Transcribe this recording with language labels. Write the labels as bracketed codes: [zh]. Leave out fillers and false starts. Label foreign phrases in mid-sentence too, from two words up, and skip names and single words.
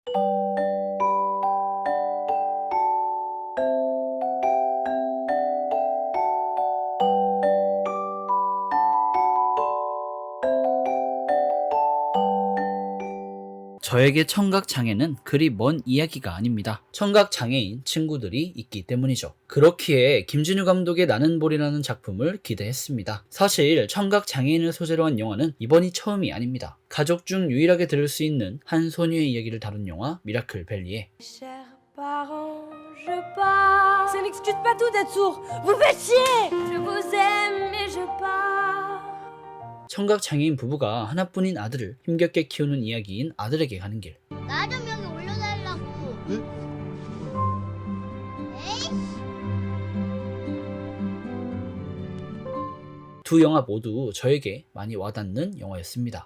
[ko] 저에게 청각장애는 그리 먼 이야기가 아닙니다. 청각장애인 친구들이 있기 때문이죠. 그렇기에 김진우 감독의 나는 볼이라는 작품을 기대했습니다. 사실 청각장애인을 소재로 한 영화는 이번이 처음이 아닙니다. 가족 중 유일하게 들을 수 있는 한 소녀의 이야기를 다룬 영화 미라클 밸리에 [fr] Chers parents, je pars. Ça n'excuse pas tout d'être sourd. Vous faites chier. Je vous aime et je pars. [ko] 청각장애인 부부가 하나뿐인 아들을 힘겹게 키우는 이야기인 아들에게 가는 길. 나 좀 여기 올려달라고. 에이? 두 영화 모두 저에게 많이 와닿는 영화였습니다.